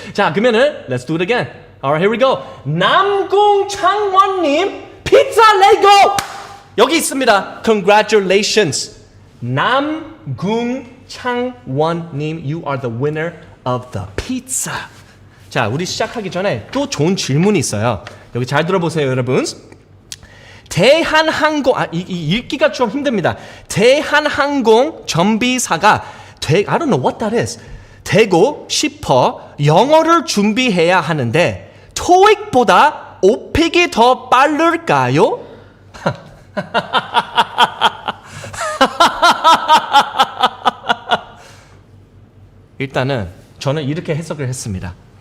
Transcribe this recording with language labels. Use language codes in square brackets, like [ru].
[ko] 자, 그러면은 [en] let's do it again. Alright, here we go. 남궁창원님, [ko] 피자 레고. 여기 있습니다. [en] Congratulations. 남궁창원님, you are the winner of the pizza. [ko] 자, 우리 시작하기 전에 또 좋은 질문이 있어요. 여기 잘 들어보세요, 여러분. 대한항공, 이 읽기가 좀 힘듭니다. 대한항공 정비사가 [en] I don't know what that is. [ko] 되고 싶어 영어를 준비해야 하는데 토익보다 오픽이 더 빠를까요? 일단은 저는 이렇게 해석을 했습니다.